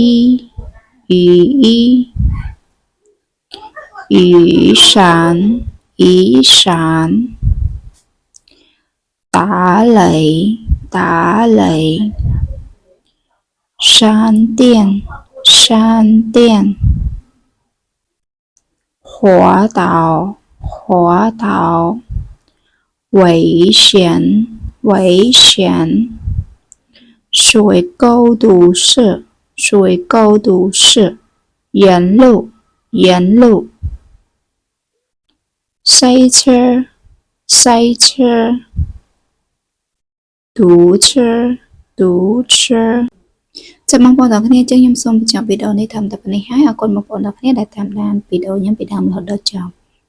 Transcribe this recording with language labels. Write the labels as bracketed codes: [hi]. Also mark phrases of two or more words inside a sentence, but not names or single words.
[zh] 雨衣，雨伞，雨伞，打雷，打雷，闪电，闪电，滑倒，滑倒，危险，危险，水沟堵塞。水沟堵塞，沿路，沿路，塞车，塞车，堵车，堵车 [km] ចាំបងប្អូនទាំងគ្នាចឹងខ្ញុំសូមបញ្ចប់វីដេអូនេះត្រឹមតែប៉ុណ្្នេះហើយអរគុណបងប្អូនទាំងគ្នាដែលតាមដានវីដេអូខ្ញុំពីដើមរហូតដល់ចប់